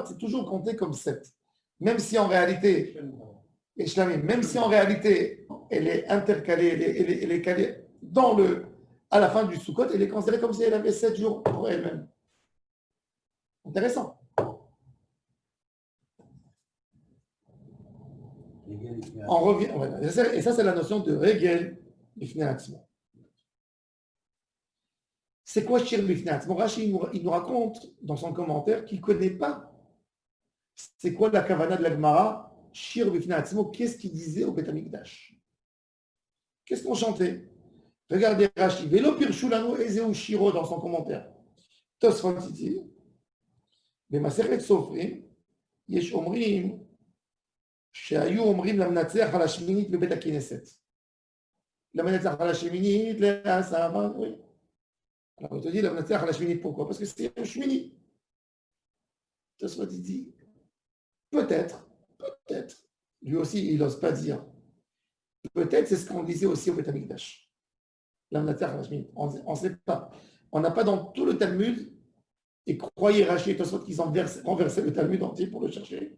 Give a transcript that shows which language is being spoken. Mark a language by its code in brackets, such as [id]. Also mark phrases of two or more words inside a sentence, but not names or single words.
[fr] C'est toujours compté comme 7. Même si en réalité, et Shlamim, même si en réalité, elle est intercalée, elle est calée à la fin du Sukkot, elle est considérée comme si elle avait 7 jours pour elle-même. Intéressant. On revient, voilà. Et ça, c'est la notion de [he] רגל בפני עצמו. [fr] C'est quoi [he] שיר בפני עצמו? [fr] Rashi, il nous raconte dans son commentaire qu'il ne connaît pas c'est quoi la kavana de la Gemara, [he] שיר בפני עצמו, [fr] qu'est-ce qu'il disait au Beth Amikdash? Qu'est-ce qu'on chantait? Regardez Rashi, [he] ולא פירשו לנו איזהו שירו [fr] dans son commentaire. Tosfot dit, [he] במסכת סופרים יש אומרים שהיו אומרים למנצח על השמינית בבית הכנסת. למנצח על השמינית, לעשרה, [fr] oui. Alors on te dit [he] למנצח על השמינית, [fr] pourquoi? Parce que c'est un shmini. Tosfot dit, peut-être, lui aussi il n'ose pas dire. Peut-être c'est ce qu'on disait aussi au Beth Amikdash. [he] למנצח על השמינית. [fr] On ne sait pas. On n'a pas dans tout le Talmud, et croyez Rashi et Tosfot qu'ils ont renversé le Talmud entier pour le chercher.